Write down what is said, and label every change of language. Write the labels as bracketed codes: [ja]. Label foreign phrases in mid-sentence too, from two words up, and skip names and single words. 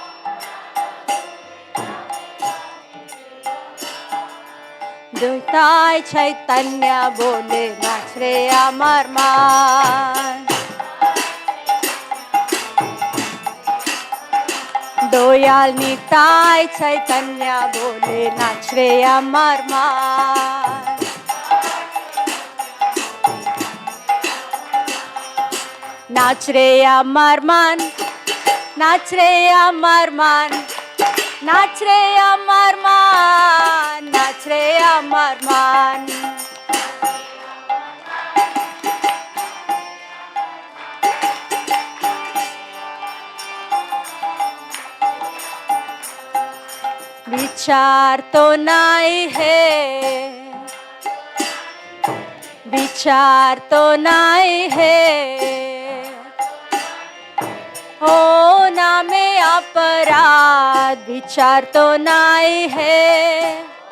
[bn] নিতাই চৈতন্য বলে, নাচ রে আমার মন. দয়াল নিতাই চৈতন্য বলে, নাচ রে আমার মন. নাচ রে আমার মন, নাচ রে আমার মন, নাচ রে আমার মন, নাচ রে আমার মন. [hi] विचार तो नहीं है, विचार तो नहीं है, होना में अपराध विचार तो नहीं है,